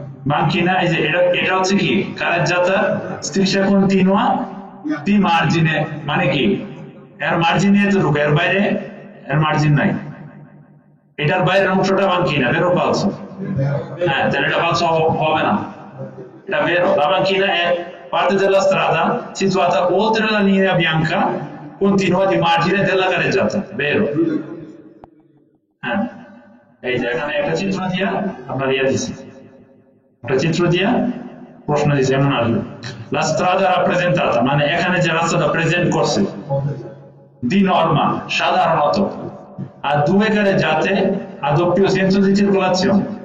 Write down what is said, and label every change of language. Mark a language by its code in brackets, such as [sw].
[bn] banchina এই যে এটা হচ্ছে কি? [it] careggiata striscia continua di margine [bn] মানে কি? এর মার্জিনে এতটুকু, এর বাইরে এর মার্জিন নাই। এটার বাইরের অংশটা banchina, vero o falso? হ্যাঁ, তাহলে এটা falso হবে না, এটা vero. [it] La banchina è parte della strada situata oltre la linea bianca continua di margine della careggiata, vero? [bn] হ্যাঁ, এই যে এখানে একটা চিত্র দিয়া আপনার দিছি, একটা চিত্র দিয়া প্রশ্ন দিছে, এমন আসবে। [it] La strada rappresentata [bn] মানে এখানে যে রাস্তাটা প্রেজেন্ট করছে, [it] di norma [bn] সাধারণত, [it] a due careggiate a doppio senso di circolazione.